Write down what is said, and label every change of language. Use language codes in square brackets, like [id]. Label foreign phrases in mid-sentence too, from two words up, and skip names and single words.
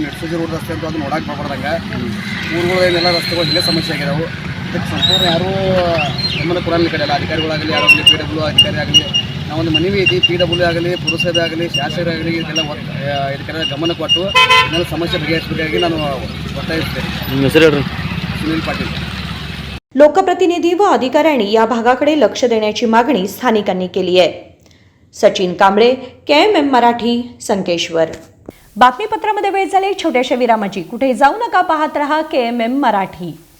[kn] ನೆಟ್ಸೂಜಿ ರೋಡ್ ರಸ್ತೆ ಅಂತ ಅದು ನೋಡಕ್ಕೆ ಬರ್ಬಾರ್ದಂಗೆ ಊರುಗಳೇನೆಲ್ಲ ರಸ್ತೆಗಳು ಹಿಂಗೆ ಸಮಸ್ಯೆ ಆಗ್ಯದಾವೆ. ಇದಕ್ಕೆ ಸಂಪೂರ್ಣ ಯಾರೂ ಗಮನ ಕೊಡಲ್ಲ. ಕಡೆ ಎಲ್ಲ ಅಧಿಕಾರಿಗಳಾಗಲಿ ಯಾರಾಗಲಿ PW ಅಧಿಕಾರಿ ಆಗಲಿ ನಾವೊಂದು ಮನವಿ ಐತಿ. PW ಆಗಲಿ ಪುರಸಭೆ ಆಗಲಿ ಶಾಸಕರಾಗಲಿ ಇದೆಲ್ಲ ಇದಕ್ಕೆಲ್ಲ ಗಮನ ಕೊಟ್ಟು ಇದನ್ನೆಲ್ಲ ಸಮಸ್ಯೆ ಬಗೆಹರಿಸಬೇಕಾಗಿ ನಾನು ಒತ್ತಾಯಿಸ್ತೇನೆ. ನಿಮ್ಮ ಹೆಸರು ಹೇಳ್ರಿ? ಸುನೀಲ್ ಪಾಟೀಲ್. [mr] लोकप्रतिनिधी व अधिकाऱ्यांनी या भागाकडे लक्ष देण्याची मागणी स्थानिकांनी केली आहे. सचिन कांबळे, KMM मराठी, संकेश्वर. बातमीपत्रामध्ये वेळ झाली छोट्याशा विरामाची. कुठे जाऊ नका, पाहत रहा KMM मराठी.